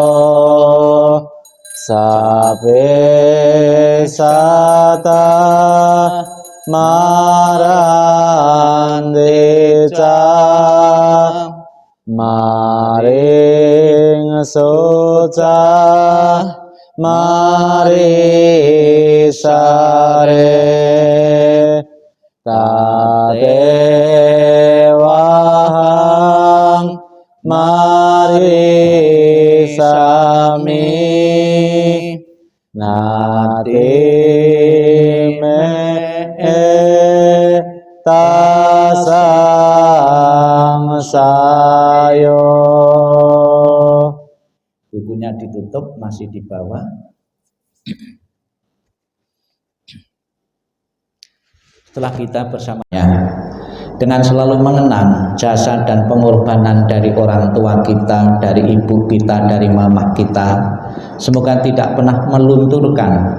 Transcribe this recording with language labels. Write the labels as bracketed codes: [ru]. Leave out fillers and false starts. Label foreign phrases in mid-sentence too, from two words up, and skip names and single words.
[pi] sabe sata marandeca maring soca marisare tatewahang nate me tasang sayo. [id] Bukunya ditutup, masih di bawah. Setelah kita bersamanya dengan selalu mengenang jasa dan pengorbanan dari orang tua kita, dari ibu kita, dari mamah kita, semoga tidak pernah melunturkan